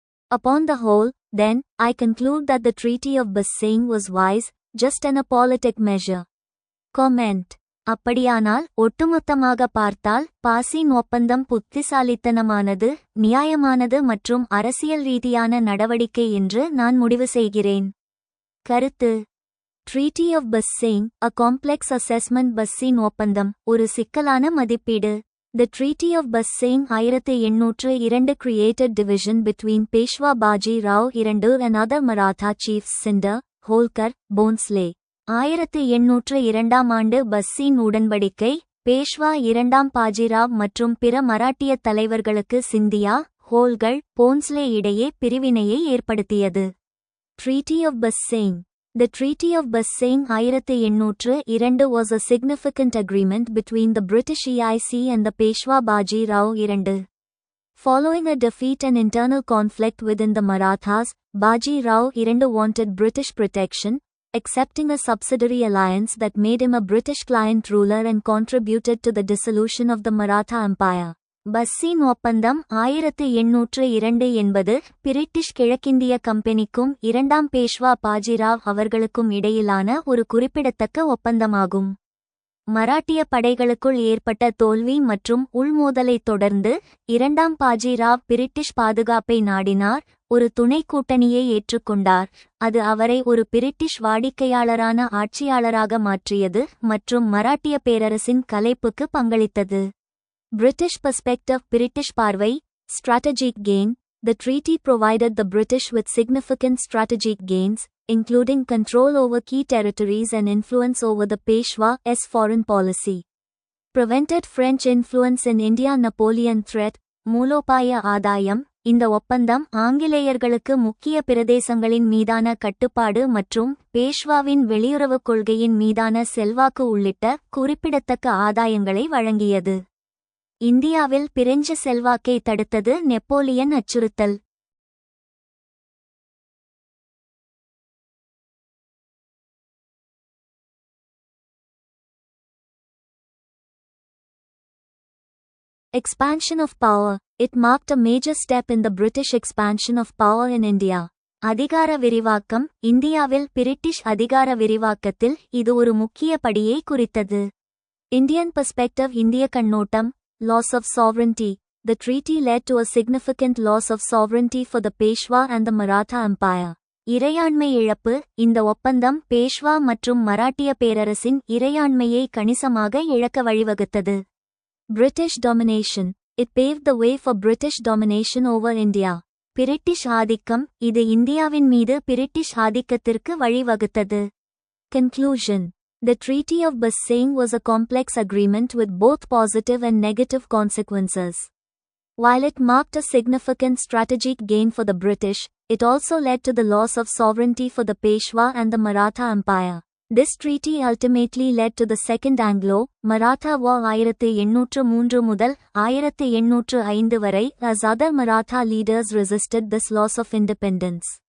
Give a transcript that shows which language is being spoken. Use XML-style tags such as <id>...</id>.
<en>Upon the whole, then, I conclude that the Treaty of Bassein was wise, just and a politic measure.</en> <ta>Comment: அப்படியானால் ஒட்டுமொத்தமாக பார்த்தால் பாசின் ஒப்பந்தம் புத்திசாலித்தனமானது, நியாயமானது மற்றும் அரசியல் ரீதியான நடவடிக்கை என்று நான் முடிவு செய்கிறேன். கருத்து:</ta> <en>Treaty of Bassein, a complex assessment.</en> <ta>பஸ்ஸின் ஒப்பந்தம் ஒரு சிக்கலான மதிப்பீடு.</ta> <en>The Treaty of Bassein 1802 created division between Peshwa Baji Rao II and other Maratha chiefs Sindar, Holkar, Bhonsle.</en> <ta>1802 பஸ்ஸின் உடன்படிக்கை பேஷ்வா இரண்டாம் பாஜிராவ் மற்றும் பிற மராட்டிய தலைவர்களுக்கு சிந்தியா, ஹோல்கர், போன்ஸ்லே இடையே பிரிவினையை ஏற்படுத்தியது.</ta> <en>Treaty of Bassein. The Treaty of Bassein 1802 was a significant agreement between the British EIC and the Peshwa Baji Rao II. Following a defeat and internal conflict within the Marathas, Baji Rao II wanted British protection, accepting a subsidiary alliance that made him a British client ruler and contributed to the dissolution of the Maratha Empire.</en> <ta>பஸ்ஸின் ஒப்பந்தம் 1802 என்பது British கிழக்கிந்திய கம்பெனிக்கும் இரண்டாம் பேஷ்வா பாஜிராவ் அவர்களுக்கும் இடையிலான ஒரு குறிப்பிடத்தக்க ஒப்பந்தமாகும். மராட்டிய படைகளுக்குள் ஏற்பட்ட தோல்வி மற்றும் உள்மோதலைத் தொடர்ந்து இரண்டாம் பாஜிராவ் பிரிட்டிஷ் பாதுகாப்பை நாடினார், ஒரு துணை கூட்டணியை ஏற்றுக்கொண்டார். அது அவரை ஒரு பிரிட்டிஷ் வாடிக்கையாளரான ஆட்சியாளராக மாற்றியது மற்றும் மராட்டிய பேரரசின் கலைப்புக்கு பங்களித்தது.</ta> <en>British perspective. British</en> <ta>பார்வை.</ta> <en>Strategic gain. The treaty provided the British with significant strategic gains, including control over key territories and influence over the Peshwa's foreign policy. Prevented French influence in India. Napoleon threat.</en> <ta>மூலோபாய ஆதாயம். இந்த ஒப்பந்தம் ஆங்கிலேயர்களுக்கு முக்கிய பிரதேசங்களின் மீதான கட்டுப்பாடு மற்றும் பேஷ்வாவின் வெளியுறவுக் கொள்கையின் மீதான செல்வாக்கு உள்ளிட்ட குறிப்பிடத்தக்க ஆதாயங்களை வழங்கியது. இந்தியாவில் பிரெஞ்சு செல்வாக்கை தடுத்தது. நெப்போலியன் அச்சுறுத்தல்.</ta> <en>Expansion of power. It marked a major step in the British expansion of power in India.</en> <ta>அதிகார விரிவாக்கம். இந்தியாவில் பிரிட்டிஷ் அதிகார விரிவாக்கத்தில் இது ஒரு முக்கிய படியை குறித்தது.</ta> <en>Indian perspective.</en> <ta>இந்திய கண்ணோட்டம்.</ta> <en>Loss of sovereignty. The treaty led to a significant loss of sovereignty for the Peshwa and the Maratha Empire.</en> <ta>இறையாண்மை இழப்பு. இந்த ஒப்பந்தம் பேஷ்வா மற்றும் மராட்டிய பேரரசின் இறையாண்மையை கணிசமாக இழக்க வழிவகுத்தது.</ta> <en>British domination. It paved the way for British domination over India.</en> <ta>British ஆதிக்கம். இது இந்தியாவின் மீது பிரிட்டிஷ் ஆதிக்கத்திற்கு வழிவகுத்தது.</ta> <en>Conclusion. The Treaty of Bassein was a complex agreement with both positive and negative consequences. While it marked a significant strategic gain for the British, it also led to the loss of sovereignty for the Peshwa and the Maratha Empire. This treaty ultimately led to the Second Anglo-Maratha War</en> <ta>1803 முதல் 1805 வரை,</ta> <en>as other Maratha leaders resisted this loss of independence.</en>